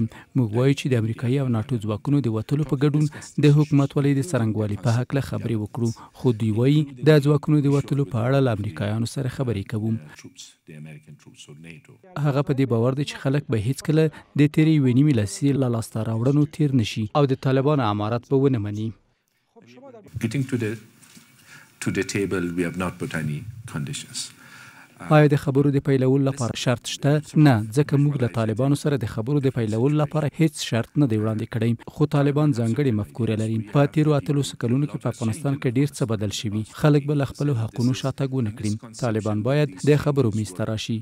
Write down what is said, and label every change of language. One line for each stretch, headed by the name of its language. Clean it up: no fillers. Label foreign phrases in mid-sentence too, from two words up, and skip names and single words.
Pashto: موږ وایو چې د امریکایي او ناټو ځواکونو د وتلو په ګډون د حکومتولۍ د څرنګوالي په هکله خبرې وکړو خو دوی وایي د ځواکونو د وتلو په اړه له امریکایانو سره خبرې کوو. هغه په دې باور دی چې خلک به هیڅکله د تیرې یوې نیمې لسیزې له لاسته راوړنو تیر نشي او د طالبانو امارت به ونه مني.
English: To the table, we have not put any conditions.
Pashto: آیا د خبرو د پیلولو لپاره شرط شته؟ نه، ځکه موږ له طالبانو سره د خبرو د پیلولو لپاره هیڅ شرط نه دی وړاندې کړی خو طالبان ځانګړې مفکوره لري. په تیرو 18 کلونو کې په افغانستان کې ډیر څه بدل شوي. خلک به له خپلو حقونو شاتګ ونه کړي. طالبان باید د خبرو میز ته راشي.